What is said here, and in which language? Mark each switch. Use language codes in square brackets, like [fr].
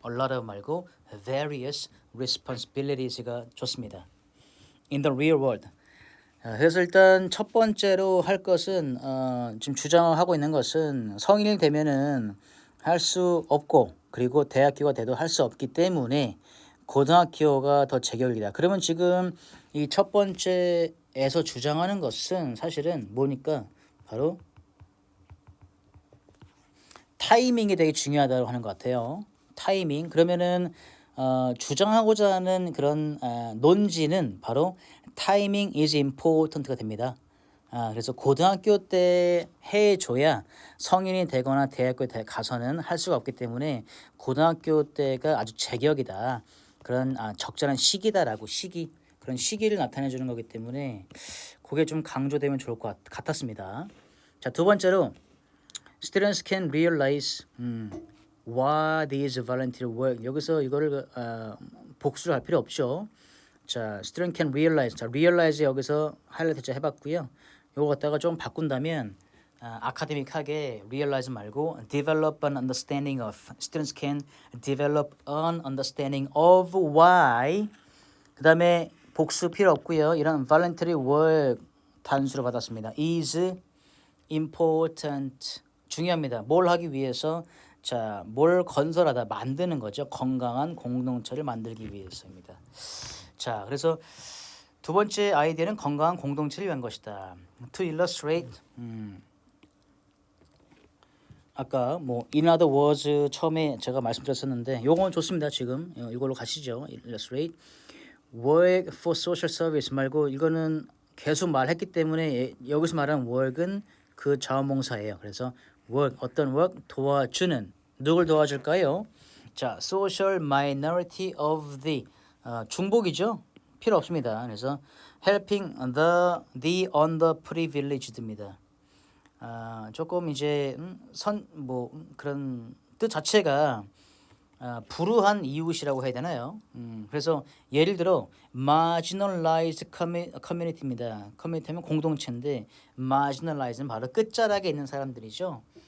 [en] a lot of [ko] 말고 [en] various responsibilities가 [ko] 좋습니다. [en] in the real world. [ko] 그래서 일단 첫 번째로 할 것은 지금 주장하고 있는 것은 성인이 되면은 할 수 없고 그리고 대학교가 돼도 할 수 없기 때문에 고등학교가 더 제격이다. 그러면 지금 이 첫 번째에서 주장하는 것은 사실은 뭐니까 바로 타이밍이 되게 중요하다고 하는 것 같아요. 타이밍. 그러면은 주장하고자 하는 그런 논지는 바로 [en] timing is important [ko] 가 됩니다. 그래서 고등학교 때 해줘야 성인이 되거나 대학교에 가서는 할 수가 없기 때문에 고등학교 때가 아주 제격이다. 그런 적절한 시기다라고 그런 시기를 나타내 주는 거기 때문에 그게 좀 강조되면 좋을 것 같았습니다. 자, 두 번째로 [en] students can realize what is volunteer work. [ko] 여기서 이거를 복수를 할 필요 없죠. [en] 자, student can realize. [ko] 자, realize 여기서 하이라이트 해봤고요. 요거 갖다가 좀 바꾼다면 아카데믹하게 realize 말고 [en] develop an understanding of. Students can develop an understanding of why. [ko] 그 다음에 복수 필요 없고요. 이런 [en] voluntary work [ko] 단수로 받았습니다. is important 중요합니다. 뭘 하기 위해서 자, 뭘 건설하다 만드는 거죠. 건강한 공동체를 만들기 위해서입니다. 자, 그래서 두 번째 아이디어는 건강한 공동체를 위한 것이다. [en] To illustrate [ko] 아까 뭐 [en] in other words [ko] 처음에 제가 말씀드렸었는데 요건 좋습니다. 지금 이걸로 가시죠. [en] illustrate work for social service [ko] 말고 이거는 계속 말했기 때문에 여기서 말하는 work은 그 자원봉사예요. 그래서 work 어떤 work 도와주는 누굴 도와줄까요? [en] 자, social minority of the [ko] 중복이죠. 필요 없습니다. [en] 그래서 helping the underprivileged입니다. [ko] 조금 이제 그런 뜻 자체가 불우한 이웃이라고 해야 되나요? 그래서 예를 들어 [en] marginalized community [ko] 입니다. 커뮤니티는 공동체인데 marginalized는 바로 끝자락에 있는 사람들이죠.